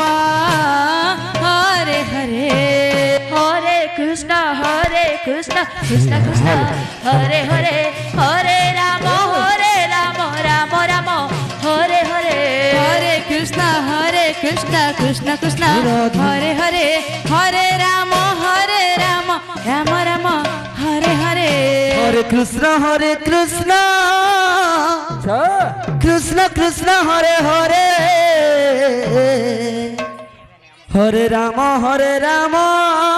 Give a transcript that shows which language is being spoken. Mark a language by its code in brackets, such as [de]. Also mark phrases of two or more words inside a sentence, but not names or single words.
[sa] ହରେ ହରେ ହରେ କୃଷ୍ଣ କୃଷ୍ଣ କୃଷ୍ଣ ହରେ ହରେ ହରେ ରାମ ରାମ ରାମ ହରେ ହରେ ହରେ କୃଷ୍ଣ କୃଷ୍ଣ କୃଷ୍ଣ ହରେ ହରେ ହରେ ରାମ ରାମ ରାମ ହରେ হরে কৃষ্ণ কৃষ্ণ কৃষ্ণ হরে হরে হরে রাম